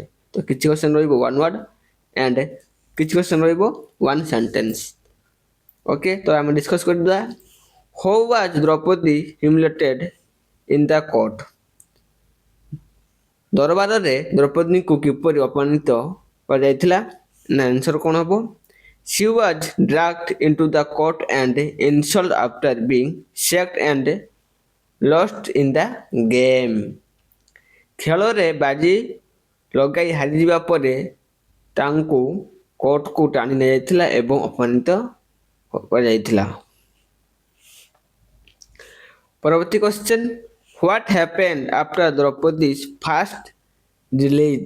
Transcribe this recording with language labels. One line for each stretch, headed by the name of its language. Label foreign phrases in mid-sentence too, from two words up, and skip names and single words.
Odia: ତ କିଛି କ୍ୱେଶ୍ଚନ୍ ରହିବ
English: one word and
Odia: କିଛି କ୍ୱେଶ୍ଚନ୍ ରହିବ
English: one sentence.
Odia: ଓକେ, ତ ଆମେ ଡିସ୍କସ୍ କରିଦେବା।
English: who was Draupadi humiliated in the court?
Odia: ଦରବାରରେ ଦ୍ରୌପଦୀଙ୍କୁ କିପରି ଅପମାନିତ କରାଯାଇଥିଲା? ନା ଆନ୍ସର କ'ଣ ହେବ?
English: She was dragged into the court and insulted after being sacked and lost in the game.
Odia: ଖେଳରେ ବାଜି ଲଗାଇ ହାରିଯିବା ପରେ ତାଙ୍କୁ କୋର୍ଟକୁ ଟାଣି ନିଆଯାଇଥିଲା ଏବଂ ଅପମାନିତ କରାଯାଇଥିଲା।
English: ପରବର୍ତ୍ତୀ question, what happened after Draupadi's first release?